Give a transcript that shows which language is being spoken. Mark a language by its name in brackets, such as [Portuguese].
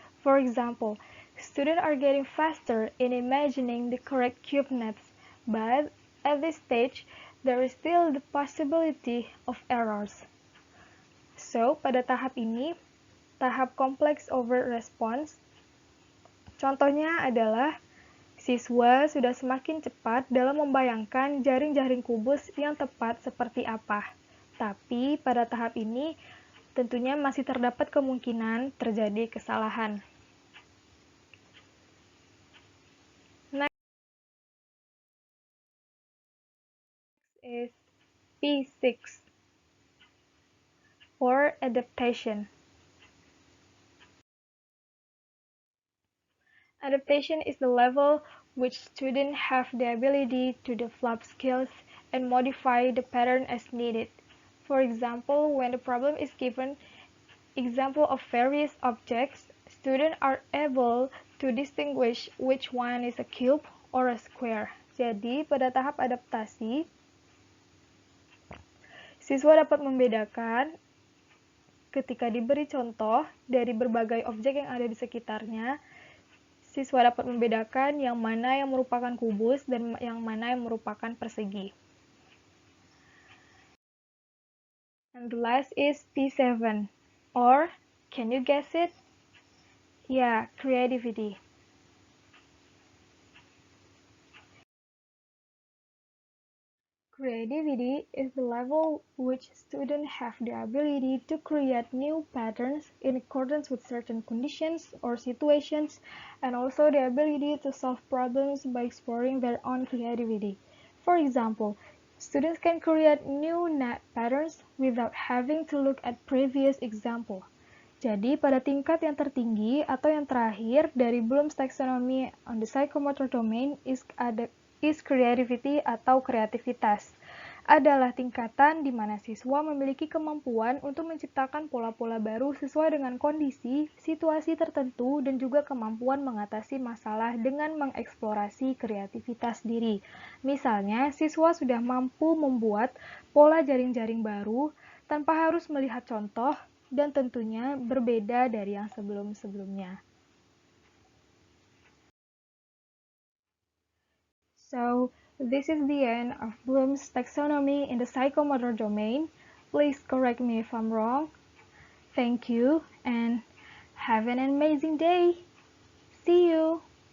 [English] For example, students are getting faster in imagining the correct cube nets, but at this stage, there is still the possibility of errors. [Indonesian] So, pada tahap ini, tahap complex overt response, contohnya adalah siswa sudah semakin cepat dalam membayangkan jaring-jaring kubus yang tepat seperti apa. Tapi pada tahap ini tentunya masih terdapat kemungkinan terjadi kesalahan. [English] Next is P6 or adaptation. Adaptation is the level which students have the ability to develop skills and modify the pattern as needed. For example, when the problem is given example of various objects, students are able to distinguish which one is a cube or a square. [Indonesian] Jadi, pada tahap adaptasi, siswa dapat membedakan ketika diberi contoh dari berbagai objek yang ada di sekitarnya. Siswa dapat membedakan yang mana yang merupakan kubus dan yang mana yang merupakan persegi. [English] And the last is P7, or can you guess it? Creativity. Creativity is the level which students have the ability to create new patterns in accordance with certain conditions or situations, and also the ability to solve problems by exploring their own creativity. For example, students can create new patterns without having to look at previous example. [Indonesian] Jadi, pada tingkat yang tertinggi atau yang terakhir dari Bloom's Taxonomy [English] on the Psychomotor domain is creativity [Indonesian] atau kreativitas. Adalah tingkatan di mana siswa memiliki kemampuan untuk menciptakan pola-pola baru sesuai dengan kondisi, situasi tertentu, dan juga kemampuan mengatasi masalah dengan mengeksplorasi kreativitas diri. Misalnya, siswa sudah mampu membuat pola jaring-jaring baru tanpa harus melihat contoh dan tentunya berbeda dari yang sebelum-sebelumnya. So, [English] This is the end of Bloom's taxonomy in the psychomotor domain. Please correct me if I'm wrong. Thank you and have an amazing day. See you.